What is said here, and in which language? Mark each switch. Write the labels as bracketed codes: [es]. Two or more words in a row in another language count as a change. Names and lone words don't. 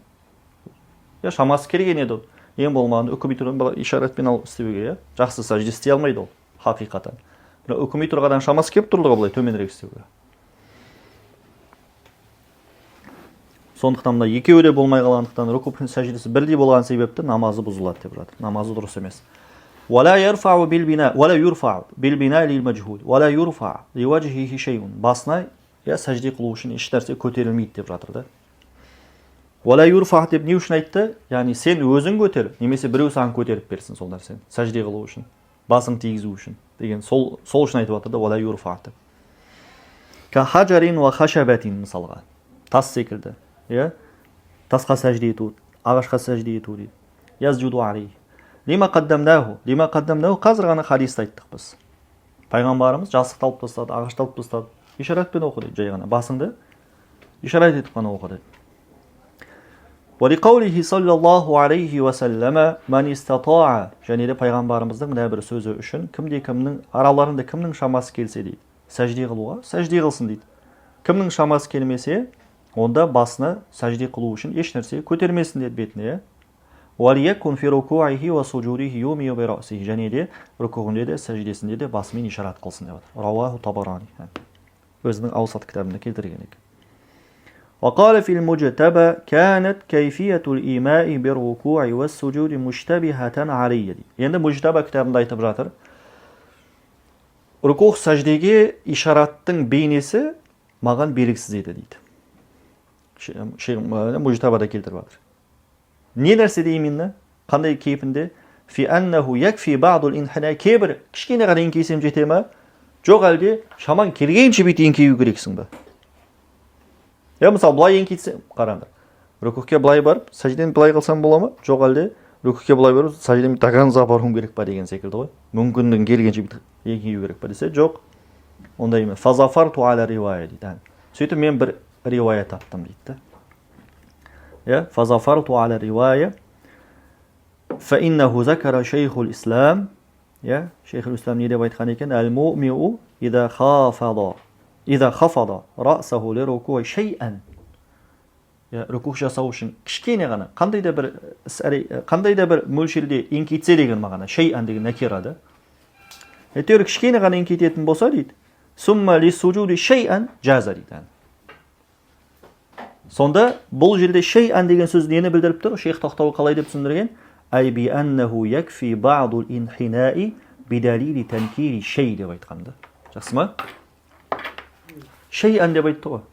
[kk] Я шамасы келген еді, ең болмағанда үкіми тұрғыдан ишаратпен алып істеуге, жақсы сәжде істей алмайды ол хақиқатан. Үкіми тұрғыдан шамасы келіп тұрлығы былай төменірек істеуге. Сондықтан мына екеуі де болмай қалғандықтан рүку пен сәждесі бірдей болған себепті намазы бұзылады деп жатыр. Намазы дұрыс емес. [ar] ولا يرفع بالبناء ولا يرفع بالبناء للمجهول ولا يرفع لوجهه شيء. [kk] Басына сәжде қылу үшін еш нәрсе көтерілмейді деп жатыр да. [ar] ولا يرفع [kk] деп не үшін айтты? Яғни сен өзің көтер, немесе біреу саған көтеріп берсін сол нәрсені. Сәжде қылу үшін, басың тигізу үшін деген сол үшін айтып жатыр да [ar] ولا يرفع [kk] деп. [ar] كحجر وخشبة мысалға. [kk] Тас секілді. Тасқа сәжде ету, ағашқа сәжде ету дейді. [ar] يسجد عليه. لما قدمناه [kk] қазір ғана хадисті айттық біз. Пайғамбарымыз жастықты алып тастады, ағашты алып тастады. Ишаратпен оқы дейді, жай ғана. Басыңды ишарат етіп қана оқы дейді. [ar] ولقوله صلى الله عليه وسلم من استطاع. [kk] Және де пайғамбарымыздың мына бір сөзі үшін кімде-кімнің араларында кімнің шамасы келсе дейді. Сәжде қылуға, сәжде қылсын дейді. Кімнің шамасы келмесе, онда басына сәжде қылу үшін еш нәрсе көтермесін деді бетіне. [ar] وَلِيَكُنْ فِي رُكُوعِهِ وَسُجُودِهِ يُومِيُ بِرَأْسِهِ. [kk] Және де рүкуғында де сәждесінде де басымен ишарат қылсын деп жатыр. [ar] رواه الطبراني. [kk] Өзінің Аусат кітабында келтірген екен. [ar] وقال في المجتبى كانت كيفية الإيماء بالركوع والسجود مشتبهة علي. [kk] Енді Мужтаба кітабында айтып жатыр. Рукух сәждеге ишараттың бейнесі маған белгісіз еді дейді. Мужтабада келтіріп жатыр. Не нәрседе именно? Қандай кейпінде? [ar] في أنه يكفي بعض الانحناء. [kk] Кейбір кішкене ғана еңкейсем жете ме? Жоқ әлде шаман келгенше бет еңкею керексің бе? Мысалы былай еңкейтсем, қараңдар. Рүкуһке былай барып, сәждені былай қылсам бола ма? Жоқ әлде рүкуһке былай барып, сәждені таганза баруым керек па деген секілді ғой. Мүмкіндігін келгенше бет еңкею керек па десе, жоқ. Онда емес. [ar] فظفرت على رواية [kk] дейді. Сөйтіп мен бір ривая таптым дейді. [ar] فظفرت على رواية فإنه ذكر شيخ الإسلام شيخ الإسلام [kk] не деп айтқан екен [ar] المؤمن إذا خفض رأسه لركوع شيئا [kk] рүку жасау үшін кішкене ғана қандай да бір мөлшерде еңкейтсе деген мағына шей'ан деген накира да. Әйтеуір кішкене ғана еңкейтетін болса дейді [ar] ثم للسجود شيئا جاز [kk] дейді. Сонда бұл жерде шей'ан деген сөз нені білдіріп тұр? Шейх Тахтауи қалай деп түсіндірген? [ar] أي بأنه يكفي بعض الانحناء بدليل تنكير شيء [kk] деп айтқанды. Жақсы ма? Шей'ан деп айтты ғой.